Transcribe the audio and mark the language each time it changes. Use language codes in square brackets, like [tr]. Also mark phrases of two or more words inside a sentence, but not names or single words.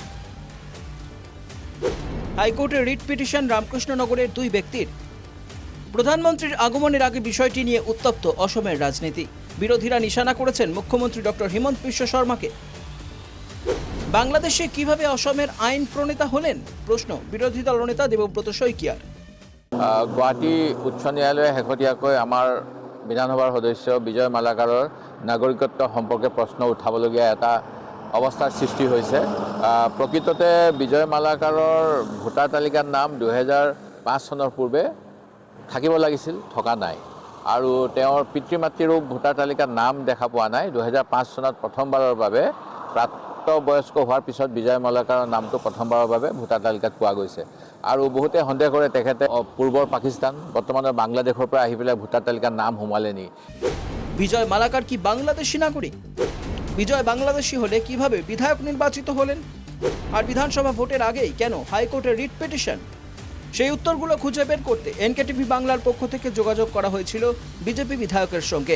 [bn] হাইকোর্টে রিট পিটিশন রামকৃষ্ণনগরের দুই ব্যক্তির। প্রধানমন্ত্রীর আগমনের আগে বিষয়টি নিয়ে উত্তপ্ত অসমের রাজনীতি। বিরোধীরা নিশানা করেছেন মুখ্যমন্ত্রী ডক্টর হিমন্ত বিশ্ব শর্মাকে। বাংলাদেশে কিভাবে অসমের আইন প্রণেতা হলেন প্রশ্ন বিরোধী দলনেতা দেবব্রত শইকীয়াৰ। [as] গুৱাহাটী উচ্চ ন্যায়ালয়ে শেহতীয়াকৈ আমাৰ বিধানসভাৰ সদস্য বিজয় মালাকাৰৰ নাগৰিকত্ব সম্পৰ্কে প্ৰশ্ন উঠাবলগীয়া এটা অৱস্থাৰ সৃষ্টি হৈছে। প্ৰকৃততে বিজয় মালাকাৰৰ ভোটাৰ তালিকাৰ নাম 2005 চনৰ পূৰ্বে থাকিব লাগিছিল, থকা নাই। আৰু তেওঁৰ পিতৃ মাতৃৰো ভোটাৰ তালিকাত নাম দেখা পোৱা নাই। 2005 চনত প্ৰথমবাৰৰ বাবে প্ৰাপ্তবয়স্ক হোৱাৰ পিছত বিজয় মালাকাৰৰ নামটো প্ৰথমবাৰৰ বাবে ভোটাৰ তালিকাত পোৱা গৈছে। আৰু বহুতে সন্দেহ কৰে তেখেতে পূৰ্বৰ পাকিস্তান বৰ্তমানৰ বাংলাদেশৰ পৰা আহি পেলাই ভোটাৰ তালিকাত নাম সোমালে নি। [bn] বিজয় মালাকার কি বাংলাদেশি নাগরিক? বিজয় বাংলাদেশি হলে কিভাবে বিধায়ক নির্বাচিত হলেন? আর বিধানসভা ভোটের আগেই কেন হাইকোর্টে রিট পিটিশন? সেই উত্তরগুলো খুঁজে বের করতে এনকেটিভি বাংলার পক্ষ থেকে যোগাযোগ করা হয়েছিল বিজেপি বিধায়কের সঙ্গে।